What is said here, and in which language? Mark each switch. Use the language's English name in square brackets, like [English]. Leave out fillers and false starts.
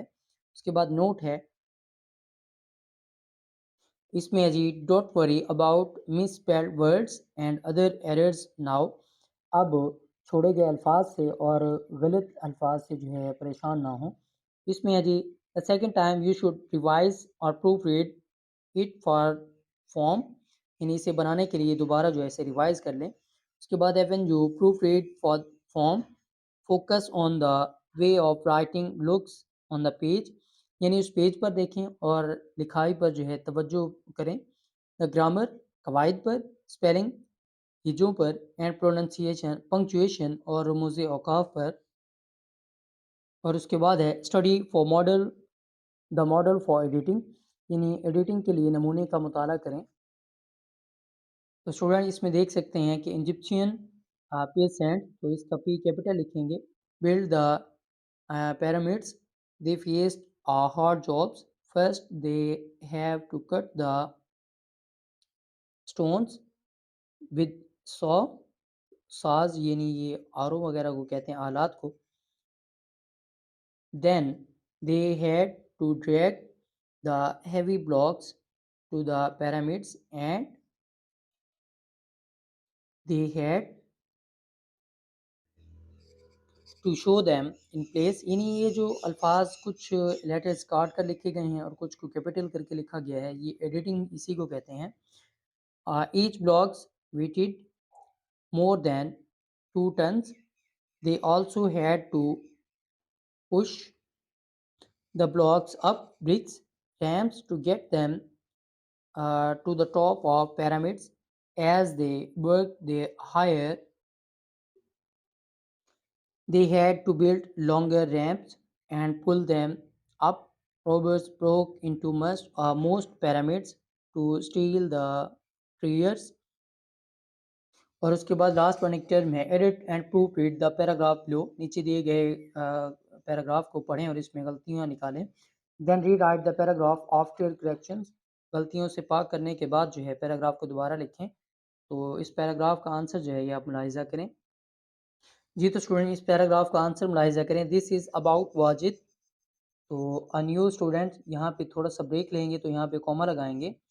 [Urdu] اس کے بعد نوٹ ہے اس میں جی don't worry about miss spelled words and other errors now, اب چھوڑے گئے الفاظ سے اور غلط الفاظ سے جو ہے پریشان نہ ہوں. اس میں ہے جی [English] the second time you should revise [Urdu] اور [English] proof read it for form، [Urdu] یعنی اسے بنانے کے لیے دوبارہ جو ہے اسے ریوائز کر لیں. اس کے بعد ہے [English] when you proof read for form focus on the way of writing looks on the page, [Urdu] یعنی اس پیج پر دیکھیں اور لکھائی پر جو ہے توجہ کریں. دا گرامر، قواعد پر، spelling, ہجوں per, and pronunciation, punctuation اور رموز اوقاف پر. اور اس کے بعد ہے [English] study for model, the model for editing, [Urdu] یعنی ایڈیٹنگ کے لیے نمونے کا مطالعہ کریں. تو اسٹوڈنٹ اس میں دیکھ سکتے ہیں کہ ایجپشین پیسنٹ، تو اس کا پی کیپٹل لکھیں گے. [English] Build the pyramids, they faced hard jobs. First, they have to cut the stones with saw. [Urdu] ساز یعنی یہ آرو وغیرہ کو کہتے ہیں، آلات کو. [English] Then they had to drag the heavy blocks to the pyramids and they had to show them in place. [Urdu] یعنی یہ جو الفاظ کچھ لیٹرز کاٹ کر لکھے گئے ہیں اور کچھ کو کیپٹل کر کے لکھا گیا ہے، یہ ایڈیٹنگ اسی کو کہتے ہیں. [English] Each blocks weighted more than 2 tons. They also had to push the blocks up bricks ramps to get them to the top of pyramids. As they worked their higher, they had to build longer ramps and pull them up. Robbers broke into most pyramids to steal the treasures. [Urdu] اور اس کے بعد [English] last one [Urdu] ایک term ہے [English] Edit and proofread the paragraph below. [Urdu] نیچے دیے گئے paragraph کو پڑھیں اور اس میں غلطیاں نکالیں. [English] Then rewrite the paragraph after corrections. [Urdu] غلطیوں سے پاک کرنے کے بعد جو ہے پیراگراف کو دوبارہ لکھیں. تو اس پیراگراف کا آنسر جو ہے یہ آپ ملاحظہ کریں. جی تو اسٹوڈنٹ اس پیراگراف کا آنسر ملاحظہ کریں. [English] this is about [Urdu] واجد. تو ا نیو اسٹوڈنٹ یہاں پہ تھوڑا سا بریک لیں گے تو یہاں پہ کوما لگائیں گے.